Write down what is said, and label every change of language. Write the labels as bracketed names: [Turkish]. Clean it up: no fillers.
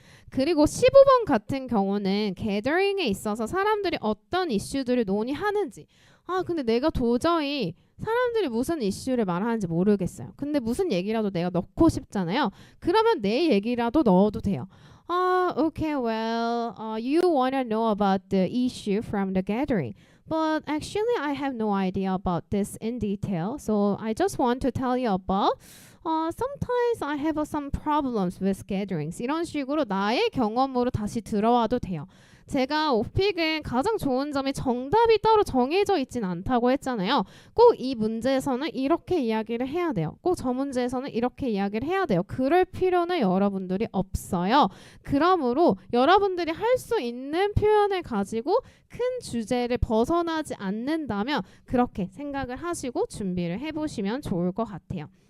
[Korean] 그리고 15번 같은 경우는 gathering에 있어서 사람들이 어떤 이슈들을 논의하는지 근데 내가 도저히 사람들이 무슨 이슈를 말하는지 모르겠어요. 근데 무슨 얘기라도 내가 넣고 싶잖아요. 그러면 내 얘기라도 넣어도 돼요. [English] Okay, well, you want to know about the issue from the gathering. But actually, I have no idea about this in detail. So I just want to tell you about sometimes I have some problems with gatherings. [Korean] 이런 식으로 나의 경험으로 다시 들어와도 돼요. 제가 오픽은 가장 좋은 점이 정답이 따로 정해져 있진 않다고 했잖아요. 꼭 이 문제에서는 이렇게 이야기를 해야 돼요. 꼭 저 문제에서는 이렇게 이야기를 해야 돼요. 그럴 필요는 여러분들이 없어요. 그러므로 여러분들이 할 수 있는 표현을 가지고 큰 주제를 벗어나지 않는다면 그렇게 생각을 하시고 준비를 해보시면 좋을 것 같아요.